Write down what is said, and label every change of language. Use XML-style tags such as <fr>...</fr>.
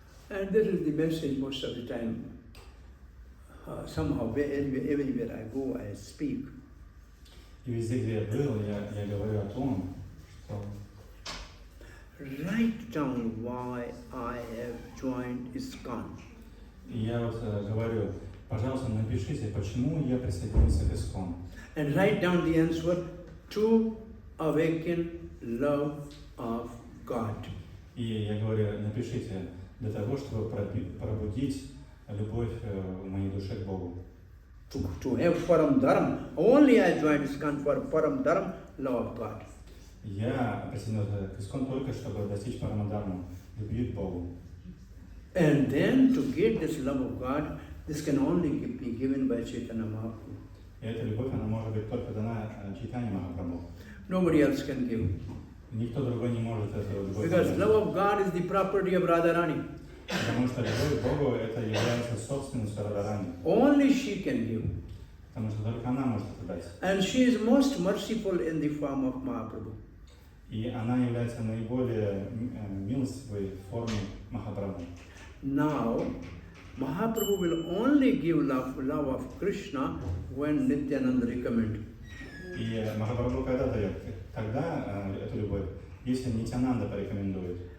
<en>And this is the message most of the time. Somehow, everywhere I go, I speak.</en> <ru>И везде, где я был, я говорю о том, что</ru> <en>Write down why I have joined ISKCON.</en> <ru>И я вот говорю, пожалуйста, напишите, почему я присоединился к ISKCON.</ru> <en>And write down the answer to awaken love of God.</en> <ru>И я говорю, напишите, для того, чтобы пробудить любовь в моей душе к Богу.</ru> <en>To have param dharam. Only I joined ISKCON for param dharam, love of God.</en> <ru>Я присоединился к ISKCON только, чтобы достичь парамадхармы, любви к Богу.</ru> <en>And then to get this love of God, this can only be given by Chaitanya Mahaprabhu.</en> <ru>И эта любовь, она может быть только дана Чайтанье Махапрабху.</ru> <en>Nobody else can give.</en> <ru>Никто другой не может эту любовь</ru> <en>Because</en> <ru>дать.</ru> <en>love of God is the property of Radharani.</en> <ru>Потому что любовь к Богу это является собственностью Радхарани.</ru> <en>Only she can give.</en> <ru>Потому что только она может это дать.</ru> <en>And she is most merciful in the form of Mahaprabhu.</en> <ru>И она является наиболее милостивой в форме Махапрабху.</ru> <en>Now, Mahaprabhu will only give love of Krishna when Nityananda recommend.</en> <ru>И Махапрабху когда дает? Тогда эту любовь, если Нитянанда порекомендует.</ru>